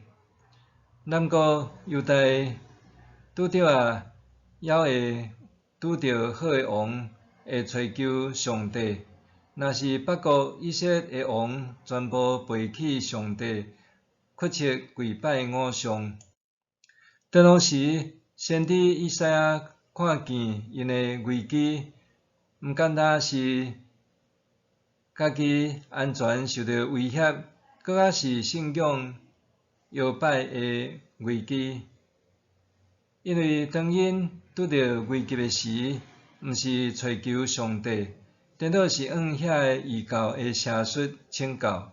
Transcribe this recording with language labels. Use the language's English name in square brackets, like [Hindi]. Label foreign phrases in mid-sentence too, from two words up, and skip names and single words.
[Min Nan Chinese] 南国犹大拄着妖会拄着好的王，会寻求上帝；若是北国以色列的王全部背弃上帝，屈膝跪拜偶像。当当时，先知以赛亚看见因的危机，毋单单是家己安全受到威胁，搁较是信仰摇摆的危机。因为当因拄着危机的时，毋是找求上帝，颠倒是往遐个异教的邪术请教。